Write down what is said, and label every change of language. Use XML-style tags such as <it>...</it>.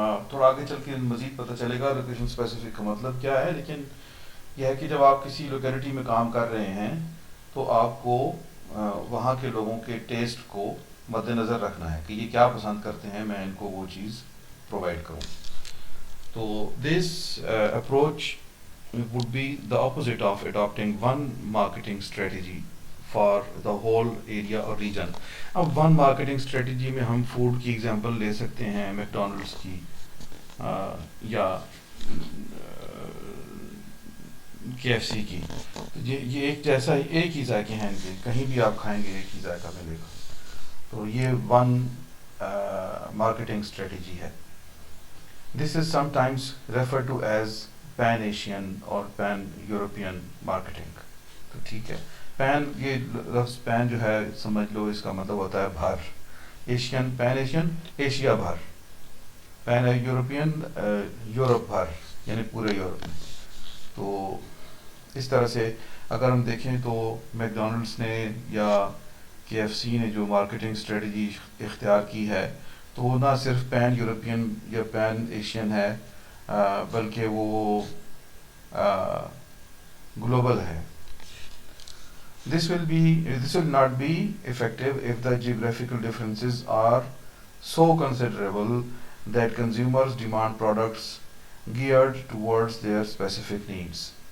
<ur>تھوڑا آگے چل کے مزید پتہ چلے گا لوکیشن اسپیسیفک کا مطلب کیا ہے, لیکن یہ ہے کہ جب آپ کسی لوکیلٹی میں کام کر رہے ہیں تو آپ کو وہاں کے لوگوں کے ٹیسٹ کو مد نظر رکھنا ہے کہ یہ کیا پسند کرتے ہیں, میں ان کو وہ چیز پرووائڈ کروں.</ur> <en>تو this approach would be the opposite of adopting one marketing strategy for the whole area or region.</en> <ur>اب ون مارکیٹنگ اسٹریٹجی میں ہم فوڈ کی ایگزامپل لے سکتے ہیں, میکڈونلڈس کی, یا KFC کی. یہ ایک جیسا ایک ہی ذائقے ہیں ان کے, کہیں بھی آپ کھائیں گے ایک ہی ذائقہ ملے گا. تو یہ ون مارکیٹنگ اسٹریٹجی ہے.</ur> <en>This is sometimes referred to as pan Asian اور pan European marketing.</en> <ur>تو ٹھیک ہے, پین, یہ لفظ پین جو ہے سمجھ لو اس کا مطلب ہوتا ہے بھر. ایشین, پین ایشین ایشیا بھر, پین یورپین یورپ بھر, یعنی پورے یورپ میں. تو اس طرح سے اگر ہم دیکھیں تو میکڈونلڈس نے یا KFC نے جو مارکیٹنگ اسٹریٹجی اختیار کی ہے, تو وہ نہ صرف پین یورپین یا پین ایشین ہے, بلکہ وہ گلوبل ہے.</ur> <en>This will not be effective if the geographical differences are so considerable that consumers demand products geared towards their specific needs.</en>